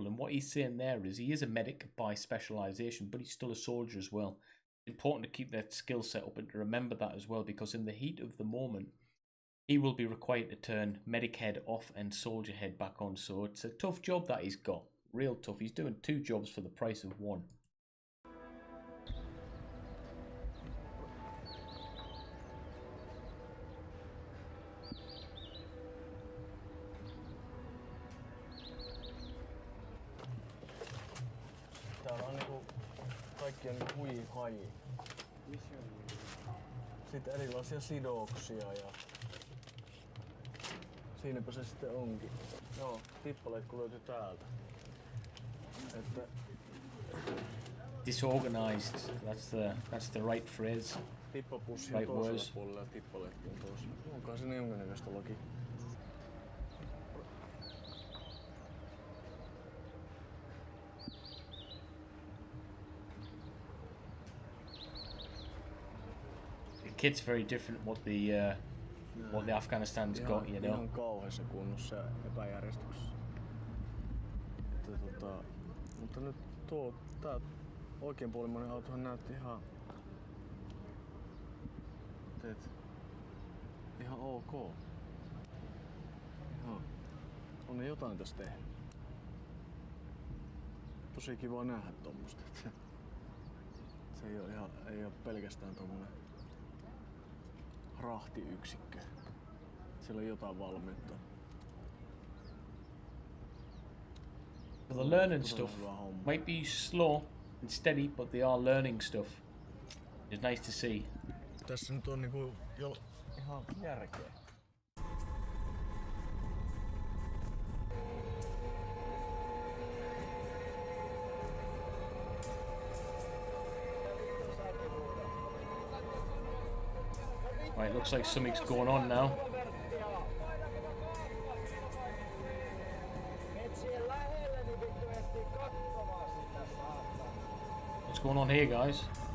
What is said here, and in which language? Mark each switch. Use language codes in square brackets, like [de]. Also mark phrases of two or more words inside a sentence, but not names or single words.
[en] And what he's saying there is he is a medic by specialisation, but he's still a soldier as well. It's important to keep that skill set up and to remember that as well, because in the heat of the moment, he will be required to turn medic head off and soldier head back on. So it's a tough job that he's got. Real tough. He's doing two jobs for the price of one. [fi] Täällä on niinku kaikkia niinku huihaji. Sitten erilaisia sidoksia ja siinäpä se sitten onkin. Joo, tippaleikku löytyi täältä. Että [en] disorganized, that's the right phrase. [fi] Tippapussi on toisella puolella ja tippaleikku on toisella. Onkaan siinä jonkinnäköistä logiikkaa. [en] The kit's very different what the Afghanistan's got, you know. [fi] Ihan kauheassa kunnossa ja epäjärjestyksessä. Mutta nyt tää oikeanpuolimmainen autohan näytti ihan ok. On ne jotain tässä tehnyt. Tosi kiva nähdä tommosta. Se ei oo pelkästään tommonen rahtiyksikkö. Siellä on jotain valmiutta. [en] The learning stuff might be slow and steady, but they are learning stuff. It's nice to see. [fi] Tässä nyt on niinku ihan järkeä. [en] Right, looks like something's going on now. What's going on here, guys?